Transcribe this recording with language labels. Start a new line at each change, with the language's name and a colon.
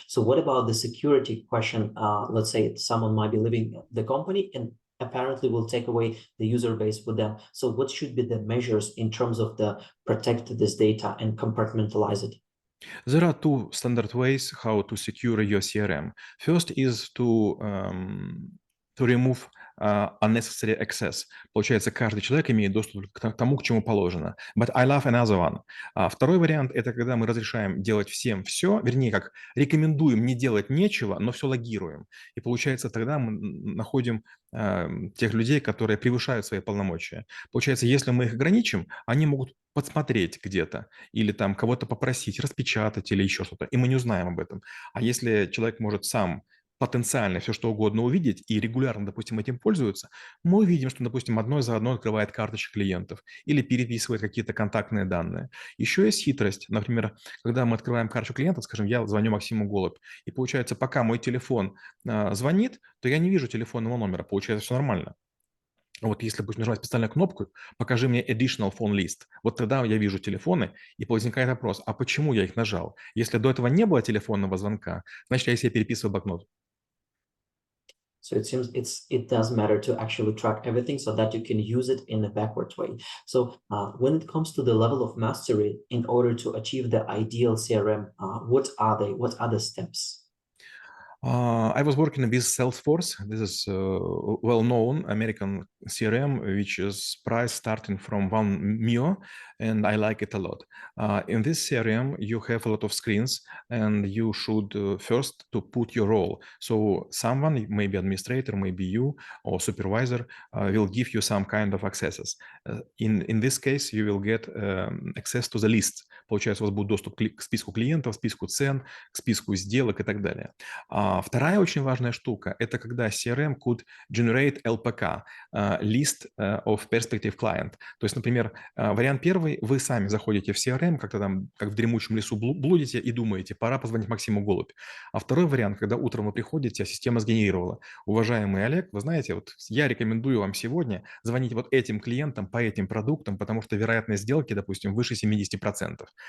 English: So what about the security question? Let's say someone might be leaving the company and apparently will take away the user base with them. So what should be the measures in terms of the protect this data and compartmentalize it? There are two standard ways how to secure your CRM. First is to remove unnecessary access.
Russian: Получается, каждый человек имеет доступ к тому, к чему положено.
English: But I love another one.
Russian: Второй вариант – это когда мы разрешаем делать всем все, вернее, как рекомендуем не делать нечего, но все логируем. И получается, тогда мы находим тех людей, которые превышают свои полномочия. Получается, если мы их ограничим, они могут подсмотреть где-то или там кого-то попросить распечатать или еще что-то, и мы не узнаем об этом. А если человек может сам потенциально все что угодно увидеть и регулярно, допустим, этим пользуются, мы увидим, что, допустим, одно за одно открывает карточки клиентов или переписывает какие-то контактные данные. Еще есть хитрость. Например, когда мы открываем карточку клиентов, скажем, я звоню Максиму Голубь, и получается, пока мой телефон звонит, то я не вижу телефонного номера, получается, все нормально. Вот если будешь нажимать специальную кнопку «Покажи мне
English: additional phone list»,
Russian: вот тогда я вижу телефоны, и возникает вопрос, а почему я их нажал? Если до этого не было телефонного звонка, значит, я себе переписываю блокнот.
English: So it seems it does matter to actually track everything so that you can use it in a backward way. So when it comes to the level of mastery, in order to achieve the ideal CRM, what are they? What are the steps? I was working with Salesforce. This is a well-known American CRM, which is priced starting from 1 million, and I like it a lot. In this CRM, you have a lot of screens, and you should first to put your role. So someone, maybe administrator, maybe you or supervisor, will give you some kind of accesses. In this case, you will get access to the list.
Russian: Получается, у вас будет доступ к списку клиентов, списку цен, к списку сделок и так далее. Вторая очень важная штука – это когда CRM
English: could generate LPK, List of Perspective Client.
Russian: То есть, например, вариант первый – вы сами заходите в CRM, как-то там, как в дремучем лесу блудите и думаете, пора позвонить Максиму Голубь. А второй вариант, когда утром вы приходите, а система сгенерировала. Уважаемый Олег, вы знаете, вот я рекомендую вам сегодня звонить вот этим клиентам по этим продуктам, потому что вероятность сделки, допустим, выше 70%.